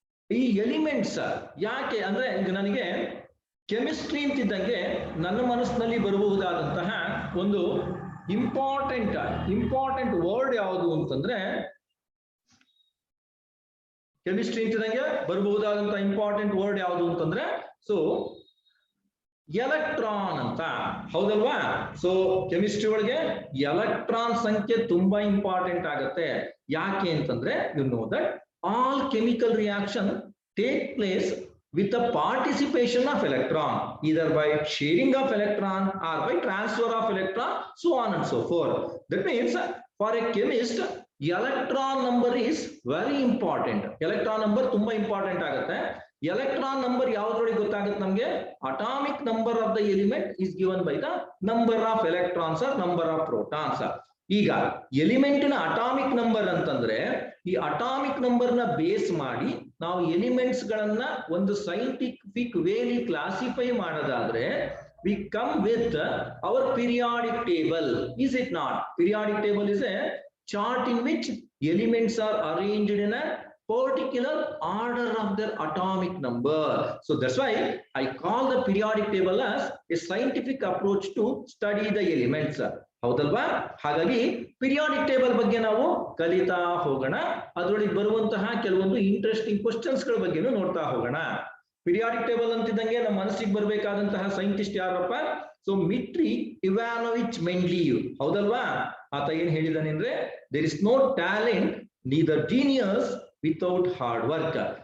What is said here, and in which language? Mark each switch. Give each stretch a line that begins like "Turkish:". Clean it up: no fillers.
Kannada: ಈ ಎಲಿಮೆಂಟ್ಸ್ ಯಾಕೆ ಅಂದ್ರೆ, ನನಗೆ ಕೆಮಿಸ್ಟ್ರಿ ಅಂತಿದ್ದಂಗೆ ನನ್ನ ಮನಸ್ಸಿನಲ್ಲಿ ಬರಬಹುದಾದಂತಹ ಒಂದು ಇಂಪಾರ್ಟೆಂಟ್ ವರ್ಡ್ ಯಾವುದು ಅಂತಂದ್ರೆ, ಕೆಮಿಸ್ಟ್ರಿ ಅಂತಿದ್ದಂಗೆ ಬರಬಹುದಾದಂತಹ ಇಂಪಾರ್ಟೆಂಟ್ ವರ್ಡ್ ಯಾವುದು ಅಂತಂದ್ರೆ ಸೊ ಎಲೆಕ್ಟ್ರಾನ್ ಅಂತ, ಹೌದಲ್ವಾ? ಸೊ ಕೆಮಿಸ್ಟ್ರಿ ಒಳಗೆ ಎಲೆಕ್ಟ್ರಾನ್ ಸಂಖ್ಯೆ ತುಂಬಾ ಇಂಪಾರ್ಟೆಂಟ್ ಆಗುತ್ತೆ. ಯಾಕೆ ಅಂತಂದ್ರೆ,
English: You know that all chemical reaction take place with the participation of electron, either by sharing of electron or by transfer of electron, so on and so forth. That means for a chemist electron number is very important.
Kannada: Electron number ತುಂಬಾ important ಆಗುತ್ತೆ. Electron number ಯಾವ್ದ್ರೊಳಗೆ ಗೊತ್ತಾಗುತ್ತೆ ನಮ್ಗೆ?
English: Atomic number of the element is given by the number of electrons or number of protons.
Kannada: ಈಗ ಎಲಿಮೆಂಟಿನ atomic number ಅಂತಂದ್ರೆ, ಈ atomic number ನ base ಮಾಡಿ ನಾವು ಎಲಿಮೆಂಟ್ಸ್ ಗಳನ್ನ ಒಂದು ಸೈಂಟಿಫಿಕ್ ವೇಲಿ ಕ್ಲಾಸಿಫೈ ಮಾಡೋದಾದ್ರೆ
English: we come with our periodic table, is it not? Periodic table is a chart in which elements are arranged in a particular order of their atomic number. So that's why I call the periodic table as a scientific approach to study the elements.
Kannada: ಹೌದಲ್ವಾ? ಹಾಗಾಗಿ periodic table ಬಗ್ಗೆ ನಾವು ಕಲಿತಾ ಹೋಗೋಣ. ಅದರೊಳಗೆ ಬರುವಂತಹ ಕೆಲವೊಂದು interesting questions ಗಳ ಬಗ್ಗೆನೂ ನೋಡ್ತಾ ಹೋಗೋಣ. ಪಿರಿಯಾಡಿಕ್ ಟೇಬಲ್ ಅಂತಿದ್ದಂಗೆ ನಮ್ಮ ಮನಸ್ಸಿಗೆ ಬರಬೇಕಾದಂತಹ ಸೈಂಟಿಸ್ಟ್ ಯಾರಪ್ಪ? ಸೊ ಮಿಟ್ರಿ ಇವಾನೋವಿಚ್ ಮೆಂಡ್ಲೀವ್, ಹೌದಲ್ವಾ? ಆತ ಏನ್ ಹೇಳಿದಾನೆ ಅಂದ್ರೆ,
English: There is no talent neither genius without hard work.